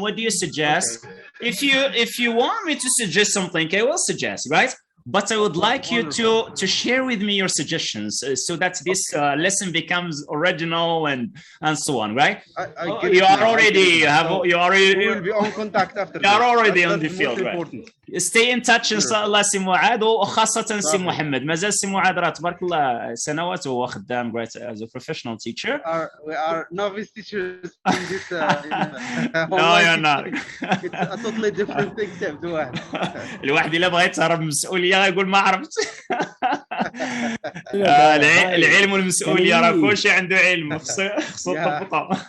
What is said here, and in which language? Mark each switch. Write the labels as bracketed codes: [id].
[en] What do you suggest? Okay. If you want me to suggest something, I will suggest, right? But I would like you to share with me your suggestions so that this lesson becomes original and so on, right? You already will be on contact after. You are already on the field, right? Stay in touch [ar] ان شاء الله سي معاذ وخاصة سي محمد. ما زال سي معاذ راه تبارك الله سنوات وهو خدام [en] great as a professional teacher. We are novice teachers in this. No, you're not. It's a totally different thing. [ar] الواحد إلا بغى يتهرب من المسؤولية يقول ما عرفت. العلم والمسؤولية راه كل شيء عنده علم خصو تضبطه.